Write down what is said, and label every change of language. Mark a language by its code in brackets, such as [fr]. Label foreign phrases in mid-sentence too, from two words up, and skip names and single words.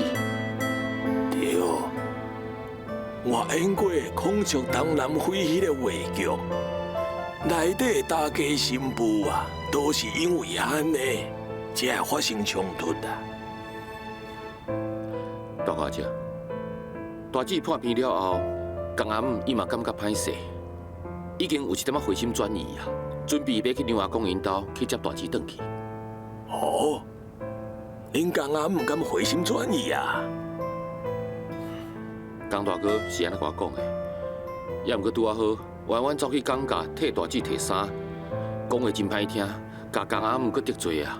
[nan] 对，我演过孔雀东南飞迄个话剧，内底大家新妇啊，都是因为安尼才会发生冲突啊。大哥姐，大姊破病了后，江阿姆伊嘛感觉歹势，已经有一点仔回心转意啊。准备要去娘阿公因兜去接大姊转去。哦，恁江阿姆敢回心转意啊？江大哥是安尼甲我讲的，也毋过拄啊好，弯弯走去江家替大姊摕衫，讲话真歹听，甲江阿姆搁得罪啊。